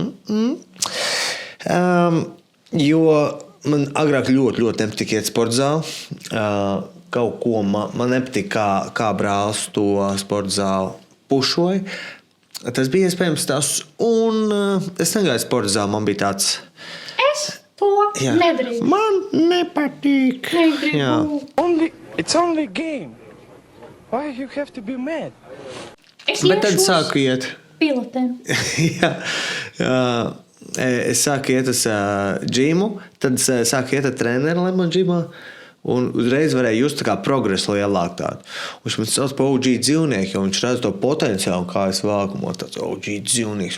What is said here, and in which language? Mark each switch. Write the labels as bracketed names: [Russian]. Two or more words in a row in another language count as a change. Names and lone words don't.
[Latvian] Jo man agrāk ļoti nepatika iet sportzāli. Kaut ko man nepatika, kā brālis to sportzāli pušoja. Tas bija iespējams tas, un es negāju sportzāli, man bija tāds... Es to nedrīkst. Man nepatīk. [English] It's only game. Why you have to be mad? [Latvian] Bet tad sāku iet. Pilotēm. Jā. Es sāku iet uz džimu, tad sāku iet ar treneri Lemon džimā. Un uzreiz varēja just tā kā progresu lielāk tādu. Viņš man sauc par OG dzīvnieku, jo viņš redz to potenciālu, kā es vākumot tāds OG dzīvnieks.